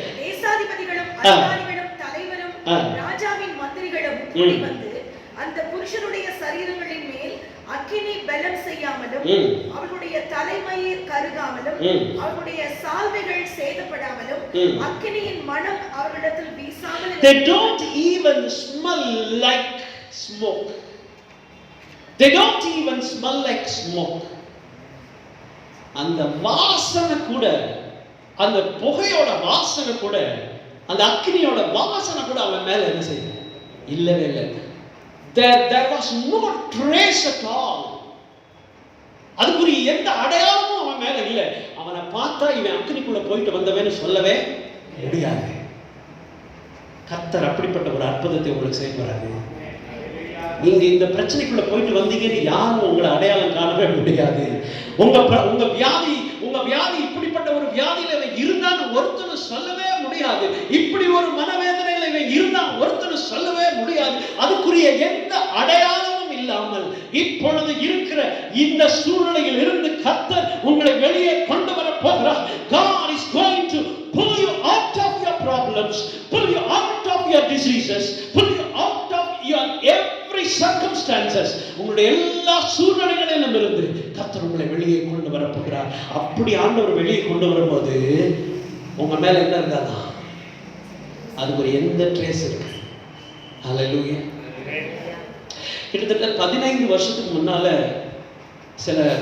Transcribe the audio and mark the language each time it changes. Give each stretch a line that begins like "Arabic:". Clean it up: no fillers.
Tamil: தேசாதிபதிகளும் அதிகாரிகளும் தலைவரும் ராஜாவின் மந்திரிகளும் கூடி வந்து அந்த புருஷருடைய சரீரங்களின் மேல் அக்கினி பலம் செய்யாமலும், அவர்களுடைய தலைமயிர் கருகாமலும், அவர்களுடைய சால்வைகள் சேதப்படாமலும், அக்கினியின் மணம் அவர்களிடத்தில் வீசாமல்.
English: They don't even smell like smoke. They don't even smell like smoke.
Tamil: அந்த வாசனை கூட, அந்த புகையோட வாசனை கூட, அந்த அக்கினியோட வாசனை கூட அவன் மேல என்ன செய்யல, இல்லவே இல்லை.
English: There was no trace at all.
Tamil: அதுக்குரிய எந்த அடையாளமும் அவன் மேல இல்லை. அவனை பார்த்தா இவன் அக்கினிக்குள்ள போயிட்டு வந்தவன்னு சொல்லவே முடியாது. கர்த்தர் அப்படிப்பட்ட ஒரு அற்புதத்தை உங்களுக்கு செய்ய போறாரு. நீங்க இந்த பிரச்சனைக்குள்ள போயிட்டு வந்தீங்கன்னு யாரும் உங்களை அடையாளம் காணவே முடியாது. உங்க வியாதி இப்படிப்பட்ட ஒரு வியாதியில இவன் இருந்தான்னு ஒருத்தனும் சொல்லவே முடியாது. இப்படி ஒரு மனவேதனையில இவன் இருந்தா ஒருத்தனும் சொல்லவே முடியாது. அதுக்குரிய எந்த அடையாளமும் இல்லாமல் இப்பொழுது இருக்கிற இந்த சூழ்நிலையில் இருந்து கர்த்தர் உங்களை வெளியே கொண்டு வர போகிறார்.
English: God is going to pull you out of your problems, pull you out of your diseases, pull you out of your every circumstances.
Tamil: உங்களுடைய எல்லா சூழ்நிலைகளிலும் இருந்து கர்த்தர் உங்களை வெளியே கொண்டு வர போகிறார். அப்படி ஆண்டவர் வெளியே கொண்டு வரும்போது உங்க மேல என்ன இருக்காதா, அதுக்கு ஒரு எந்த ட்ரேஸ் இருக்கு. ஹல்லேலூயா. கிட்டத்தட்ட 15 வருஷத்துக்கு முன்னால சில